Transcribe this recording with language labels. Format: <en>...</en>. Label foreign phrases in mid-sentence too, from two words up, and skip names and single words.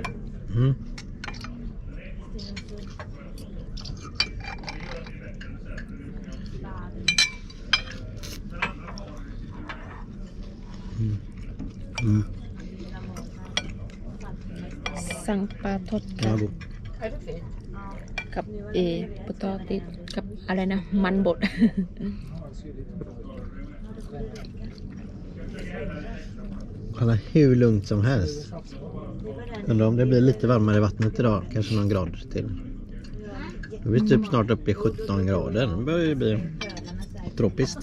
<sv>Mm. Mm. Sankpatotka Ja, god.</sv> <th>กับpotatis กับอะไรนะมันบด</th> <sv>Kolla hur lugnt som helst. Undrar om det blir lite varmare i vattnet idag. Kanske någon grad till. Då blir typ snart uppe i 17 grader. Det börjar ju bli tropiskt.</sv>